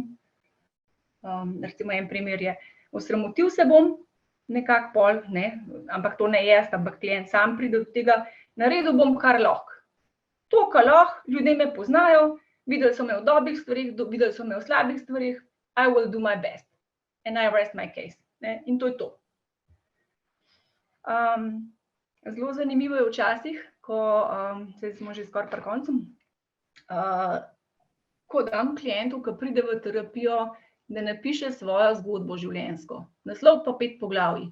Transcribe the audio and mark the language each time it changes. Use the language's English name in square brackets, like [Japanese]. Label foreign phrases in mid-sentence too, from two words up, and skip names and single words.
[Slovenian] Recimo en primer je, osramotil se bom, nekako pol, ne, ampak to ne jaz, ampak klient sam pride do tega, naredil bom kar lahko. To, kar lahko, ljudje me poznajo, videli so me v dobrih stvarih, videli so me v slabih stvarih, [English] I will do my best and I rest my case, [Slovenian] ne, in to je to. Zelo zanimivo je včasih, ko, zdaj smo že skoraj pri koncu, ko dam klientu, ki pride v terapijo, da napiše svojo zgodbo življenjsko, naslov pa 5 poglavij.